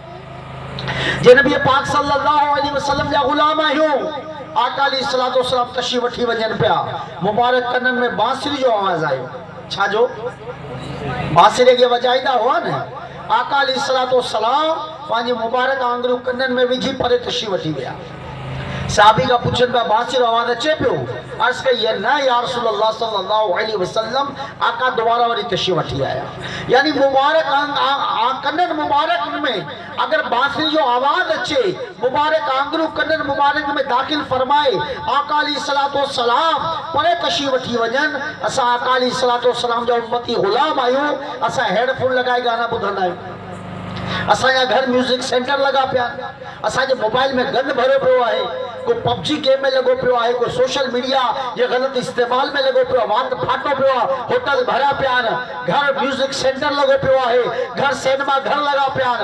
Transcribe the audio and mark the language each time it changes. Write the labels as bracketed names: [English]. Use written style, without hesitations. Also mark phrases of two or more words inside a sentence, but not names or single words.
[Sindhi] जे नबी पाक [Arabic] صلى الله عليه وسلم [Sindhi] जा ग़ुलाम आहियूं, आका [Arabic] عليه الصلاة والسلام [Sindhi] तशरीफ़ वठी वञनि पिया, मुबारक कननि में बांसुरी जो आवाज़ आयो। छा जो? बांसुरी खे वॼाईंदा हुआ न। आका [Arabic] عليه الصلاة والسلام [Sindhi] पंहिंजी मुबारक आंगुरियूं कननि में विझी परे तशरीफ़ वठी विया। साहबी का पुछन पिया, बांसुरी आवाज़ अचे पियो? अर्ज़ कई, न [Arabic] يا رسول الله صلى الله عليه وسلم, [Sindhi] आका दोबारा वरी तशरीफ़ वठी आया। यानी मुबारक कननि मुबारक में अगर बांसुरी जो आवाज़ अचे, मुबारक आंगुरियूं कननि मुबारक में दाख़िल फरमाए, आका [Arabic] عليه الصلاة والسلام [Sindhi] परे तशरीफ़ वठी वञनि। असां आका [Arabic] عليه الصلاة والسلام [Sindhi] जा उम्मती ग़ुलाम आहियूं, असां हेडफोन लगाए गाना ॿुधंदा आहियूं। असांजा घर [English] music center [Sindhi] लगा पिया, असांजे मोबाइल में गंद भरियो पियो आहे, कोई पबजी गेम में लॻो पियो आहे, कोई [English] social media [Sindhi] जे ग़लति इस्तेमाल में लॻो पियो आहे, वात फाटो पियो आहे, होटल भरिया पिया आहिनि, घर [English] music center [Sindhi] लॻो पियो आहे, घर सिनेमा घर लॻा पिया आहिनि।